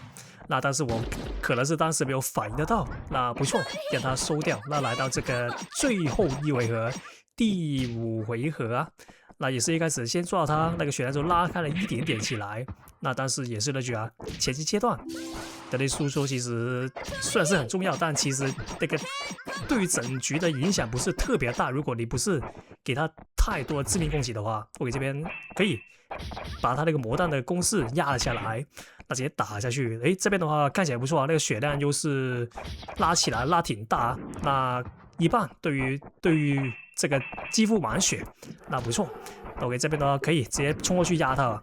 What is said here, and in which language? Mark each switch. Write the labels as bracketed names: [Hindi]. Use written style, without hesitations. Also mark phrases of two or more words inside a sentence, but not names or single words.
[Chinese] 那但是我可能是當時沒有反應得到，那不錯，讓他收掉。那來到這個最後一回合，第5回合啊，那也是一開始先抓到他那個血彈就拉開了一點點起來。那但是也是那句啊，前期階段的那輸出其實雖然是很重要，但其實那個對於整局的影響不是特別大。如果你不是給他太多致命攻擊的話，我給這邊可以把他那個魔彈的攻勢壓了下來，那直接打下去。誒，這邊的話看起來不錯啊，那個血量優勢拉起來拉挺大，那一半對於這個肌膚滿血，那不錯。OK， 這邊的話可以直接衝過去壓他。